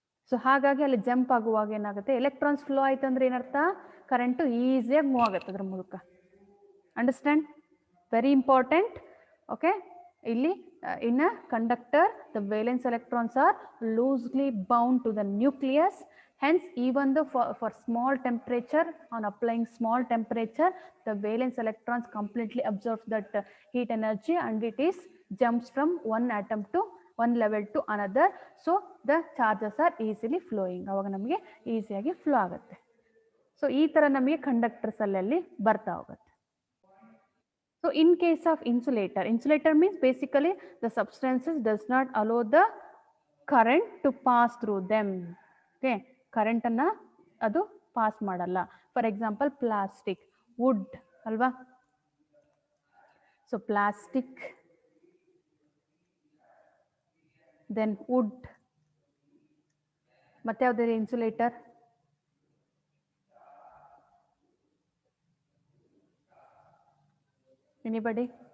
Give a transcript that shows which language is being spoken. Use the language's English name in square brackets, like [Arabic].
[Kannada] So ಹಾಗಾಗಿ ಅಲ್ಲಿ jump ಆಗುವಾಗ ಏನಾಗುತ್ತೆ, ಎಲೆಕ್ಟ್ರಾನ್ಸ್ ಫ್ಲೋ ಆಯ್ತು ಅಂದ್ರೆ ಏನರ್ಥ, ಕರೆಂಟು ಈಸಿಯಾಗಿ ಮೂವ್ ಆಗುತ್ತೆ ಅದ್ರ ಮೂಲಕ. [English] Understand? Very important. Okay, ಇಲ್ಲಿ in a conductor the valence electrons are loosely bound to the nucleus. Hence, even though for small temperature, on applying small temperature, the valence electrons completely absorbs that heat energy and it is jumps from one atom to one level to another. So, the charges are easily flowing. [Kannada] ಅವಾಗ ನಮಗೆ ಈಸಿಯಾಗಿ flow ಆಗುತ್ತೆ. So ಈ ಥರ ನಮಗೆ conductors ಅಲ್ಲಲ್ಲಿ ಬರ್ತಾ ಹೋಗುತ್ತೆ. [English] So, in case of insulator means basically the substances does not allow the current to pass through them. [Kannada] Okay, current ಅನ್ನ ಅದು ಪಾಸ್ ಮಾಡಲ್ಲ. ಫಾರ್ ಎಕ್ಸಾಂಪಲ್ ಪ್ಲಾಸ್ಟಿಕ್, ವುಡ್ ಅಲ್ವಾ. ಸೊ ಪ್ಲಾಸ್ಟಿಕ್, ದೆನ್ ವುಡ್, ಮತ್ತೆ ಯಾವುದೇ ಇನ್ಸುಲೇಟರ್, ಎನಿಬಡಿ?